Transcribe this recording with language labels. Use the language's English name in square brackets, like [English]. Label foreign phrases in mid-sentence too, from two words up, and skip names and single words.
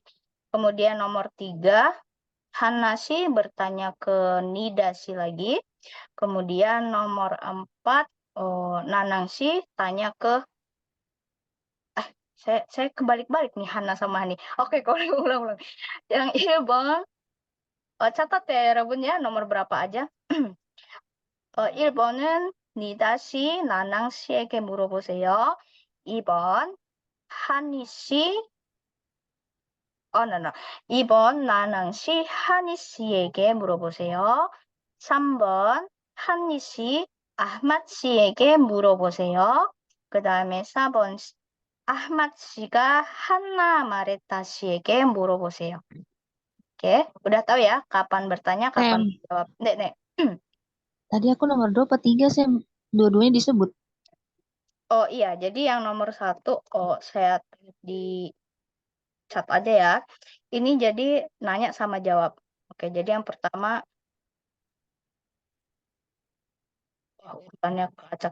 [Indonesian] Kemudian nomor 3 Hana sih bertanya ke Nida sih lagi. Kemudian nomor 4 Nanang sih tanya ke saya kebalik-balik nih Hana sama Hani. Oke, kalau ulang-ulang. Yang 1번 catat ya 여러분 ya nomor berapa aja. [Korean] 1번은 니다 씨, 나낭 씨에게 물어보세요. 2번 한이 씨, no. 2번 나낭 씨, 한이 씨에게 물어보세요. 3번 한이 씨, 아흐맛 씨에게 물어보세요. 그 다음에 4번 Ahmad 씨가 Hana Mareta 씨에게 물어보세요. [Indonesian] Oke, udah tahu ya kapan bertanya, kapan jawab. Nek. Tadi aku nomor 2 apa 3, Sam? Dua-duanya disebut. Oh iya, jadi yang nomor 1, saya di chat aja ya. Ini jadi nanya sama jawab. Oke, jadi yang pertama, urutannya acak.